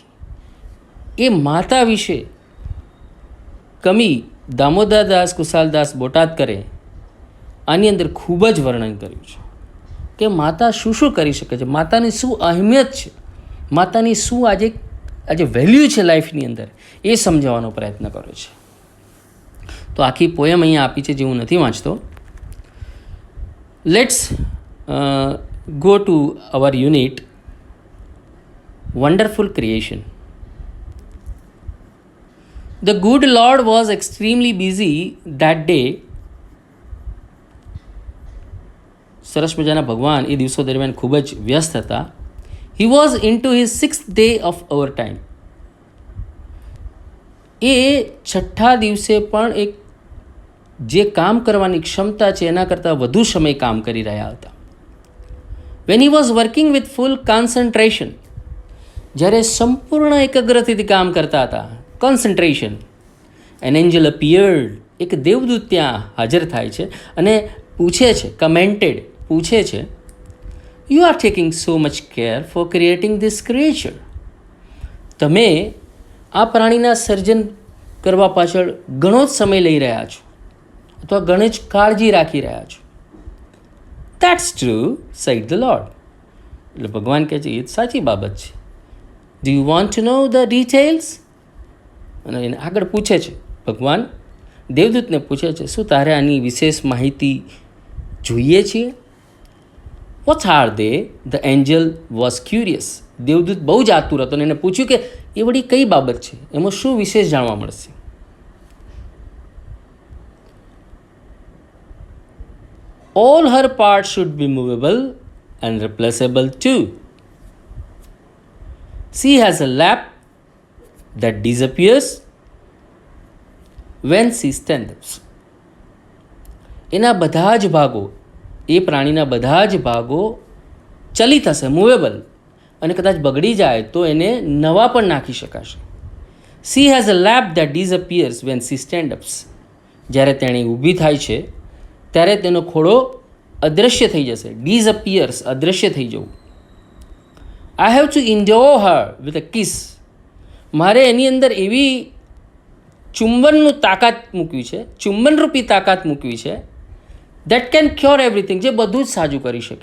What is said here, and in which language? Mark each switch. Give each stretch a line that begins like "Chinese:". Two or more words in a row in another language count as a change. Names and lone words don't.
Gujarati: એ માતા વિશે કવિ દામોદરદાસ કુશાલદાસ બોટાદકરે આની અંદર ખૂબ જ વર્ણન કર્યું છે કે માતા શું શું કરી શકે છે, માતાની શું અહેમિયત છે, માતાની શું આજે વેલ્યુ છે લાઈફની અંદર, એ સમજાવવાનો પ્રયત્ન કર્યો છે. તો આખી પોએમ અહીંયા આપી છે જે હું નથી વાંચતો.
English: let's go to our unit wonderful creation. The good Lord was extremely busy that day.
Gujarati: સરસ મજાના ભગવાન એ દિવસો દરમિયાન ખૂબ જ વ્યસ્ત હતા.
English: He was into his 6th day of overtime.
Gujarati: એ છઠ્ઠા દિવસે પણ એક જે કામ કરવાની ક્ષમતા છે એના કરતાં વધુ સમય કામ કરી રહ્યા હતા.
English: When he was working with full concentration,
Gujarati: જ્યારે સંપૂર્ણ એકાગ્રતાથી કામ કરતા હતા,
English: concentration, an angel appeared.
Gujarati: એક દેવદૂત ત્યાં હાજર થાય છે અને પૂછે છે, કમેન્ટેડ પૂછે છે,
English: you are taking so much care for creating this creature.
Gujarati: તમે આ પ્રાણીના સર્જન કરવા પાછળ ઘણો જ સમય લઈ રહ્યા છો અથવા ઘણી જ કાળજી રાખી રહ્યા છો.
English: That's true, said the Lord.
Gujarati: એટલે ભગવાન કહે છે એ સાચી બાબત છે.
English: Do you want to know the details?
Gujarati: અને એને આગળ પૂછે છે, ભગવાન દેવદૂતને પૂછે છે, શું તારે આની વિશેષ માહિતી જોઈએ છીએ?
English: What are they? The angel was curious.
Gujarati: દેવદૂત બહુ જ આતુર હતો અને એને પૂછ્યું કે એ વળી કઈ બાબત છે, એમાં શું વિશેષ જાણવા મળશે?
English: All her parts should be movable and replaceable too. She has a lap that disappears when she stands.
Gujarati: એના બધા જ ભાગો, એ પ્રાણીના બધા જ ભાગો ચલિત હશે, મૂવેબલ, અને કદાચ બગડી જાય તો એને નવા પણ નાખી શકાશે.
English: She has a lap that disappears when she stands up.
Gujarati: જ્યારે તેણી ઊભી થાય છે ત્યારે તેનો ખોળો અદૃશ્ય થઈ જશે.
English: ડિસઅપિયર્સ,
Gujarati: અદૃશ્ય થઈ જવું.
English: I have to endow her with a kiss.
Gujarati: મારે એની અંદર એવી ચુંબનનું તાકાત મૂકવી છે, ચુંબનરૂપી તાકાત મૂકવી છે,
English: that can cure everything,
Gujarati: જે બધું જ સાજું કરી શકે.